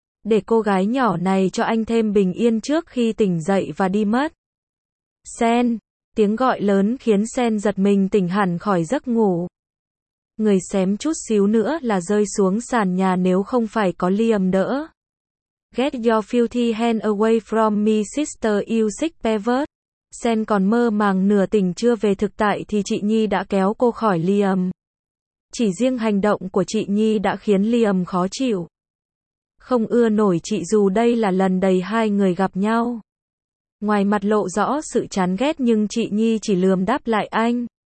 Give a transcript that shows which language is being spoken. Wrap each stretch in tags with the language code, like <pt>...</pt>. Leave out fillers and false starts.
<vi>Để cô gái nhỏ này cho anh thêm bình yên trước khi tỉnh dậy và đi mất. Sen. Tiếng gọi lớn khiến Sen giật mình tỉnh hẳn khỏi giấc ngủ. Người xém chút xíu nữa là rơi xuống sàn nhà nếu không phải có Liam đỡ.</vi> <en>Get your filthy hand away from me sister you sick pervert.</en> <vi>Sen còn mơ màng nửa tỉnh chưa về thực tại thì chị Nhi đã kéo cô khỏi Liam. Chỉ riêng hành động của chị Nhi đã khiến Liam khó chịu. Không ưa nổi chị dù đây là lần đầy hai người gặp nhau. Ngoài mặt lộ rõ sự chán ghét nhưng chị Nhi chỉ lườm đáp lại anh.</vi>